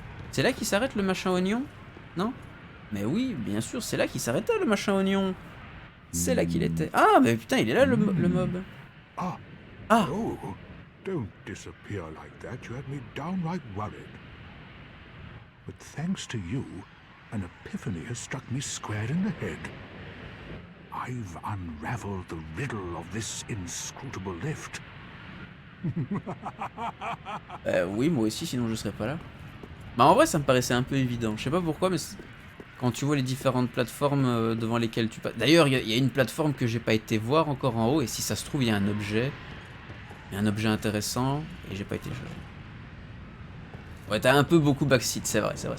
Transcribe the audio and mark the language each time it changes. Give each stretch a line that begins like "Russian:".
French: C'est là qu'il s'arrête le machin oignon? Non? Mais oui, bien sûr, c'est là qu'il s'arrêtait le machin oignon. C'est là qu'il était. Ah, mais putain, il est là le mob. Ah. Ah.
English: Oh, don't disappear like that. You had me downright worried. But thanks to you, an epiphany has struck me square in the head. I've unraveled the riddle of this inscrutable lift.
French: Oui, moi aussi, sinon je serais pas là. Bah en vrai, ça me paraissait un peu évident. Je sais pas pourquoi, mais quand tu vois les différentes plateformes devant lesquelles tu passes... D'ailleurs, il y a une plateforme que j'ai pas été voir encore en haut, et si ça se trouve, il y a un objet. Il y a un objet intéressant, et j'ai pas été chercher. Ouais, t'as un peu beaucoup backseat, c'est vrai.